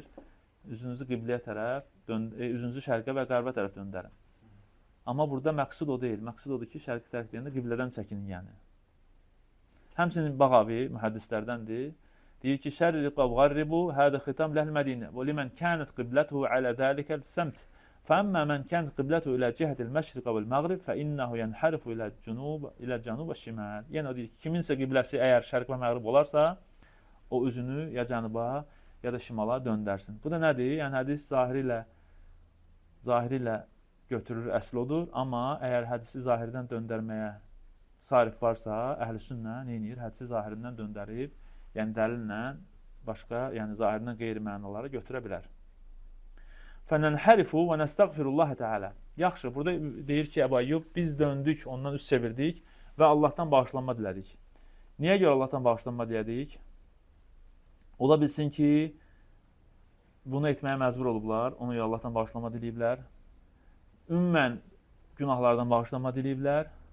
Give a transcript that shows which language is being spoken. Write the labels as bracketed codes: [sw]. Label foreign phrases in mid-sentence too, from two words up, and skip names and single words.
[az] Üzünüzü qibləyə tərəf, üzünüzü şərqə və qərbə tərəf döndərin. Amma burada məqsud o deyil. Məqsud odur ki, şərqi tərəf deyəndə qiblədən çəkinin yəni. Həmçinin Bağavi mühəddislərdəndir. Deyir ki, [ar] شَرِّقُوا وَغَرِّبُوا هَذَا خِطَابٌ لِأَهْلِ الْمَدِينَةِ وَلِمَنْ كَانَتْ قِبْلَتُهُ عَلَى ذَلِكَ السَّمْتِ فَأَمَّا مَنْ كَانَتْ قِبْلَتُهُ إِلَى جِهَةِ الْمَشْرِقِ وَالْمَغْرِبِ فَإِنَّهُ يَنْحَرِفُ إِلَى الْجَنُوبِ وَالشِّمَالِ. [az] Yəni o deyir, kiminsə qibləsi əgər şərq və məğrib olarsa, o üzünü ya cənuba ya da şimala döndərsin. Bu da nədir? Yəni hədis zahiri ilə götürür, əsl odur. Amma əgər hədisi zahirdən döndərməyə sarif varsa, əhl-i-sünnə nə edir? Hədisi zahirindən döndərib, yəni dəlillə başqa, yəni zahirindən qeyri-mənaları götürə bilər. [ar] فَنَنْحَرِفُ وَنَسْتَغْفِرُ اللّٰهَ تَعَالَى. [az] Yaxşı, burada deyir ki, Əbu Əyyub, biz döndük, ondan üst çevirdik və Allahdan bağışlanma dilədik. Niyə görə Allahdan bağışlanma dilədik? Ola bilsin ki, bunu etməyə məcbur olublar, ona görə Allahdan bağışlanma diləyiblər. Ümumən günahlardan bağışlanma diləyiblər.